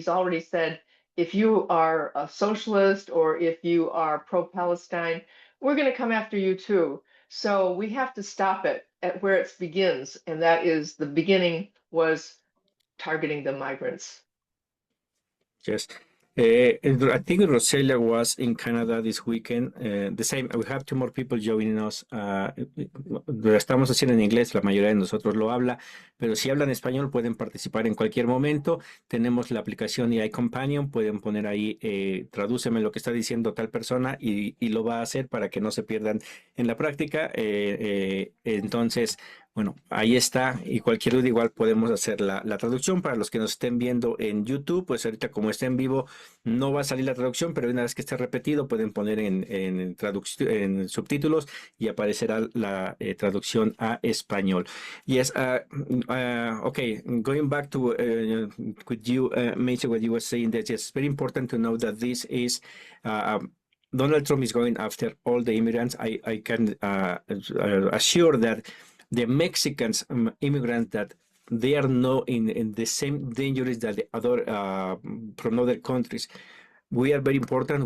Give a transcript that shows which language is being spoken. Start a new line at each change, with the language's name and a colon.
English: He's already said, if you are a socialist or if you are pro-Palestine, we're going to come after you too. So we have to stop it at where it begins, and that is the beginning was targeting the migrants. Yes. I think Roselia was in Canada this weekend. The same, we have two more people joining us.
Spanish: Lo estamos haciendo en inglés, la mayoría de nosotros lo habla, pero si hablan español pueden participar en cualquier momento. Tenemos la aplicación AI Companion, pueden poner ahí, tradúceme lo que está diciendo tal persona y lo va a hacer para que no se pierdan en la práctica. Entonces, bueno, ahí está, y cualquier duda igual podemos hacer la traducción. Para los que nos estén viendo en YouTube, pues ahorita como está en vivo no va a salir la traducción, pero una vez que esté repetido pueden poner en subtítulos y aparecerá la traducción a español.
English: Yes, okay, going back to with you, Macy, what you were saying, that it's very important to know that this is Donald Trump is going after all the immigrants. I can assure that the Mexicans, immigrants, that they are not in the same dangers that the other from other countries. We are very important.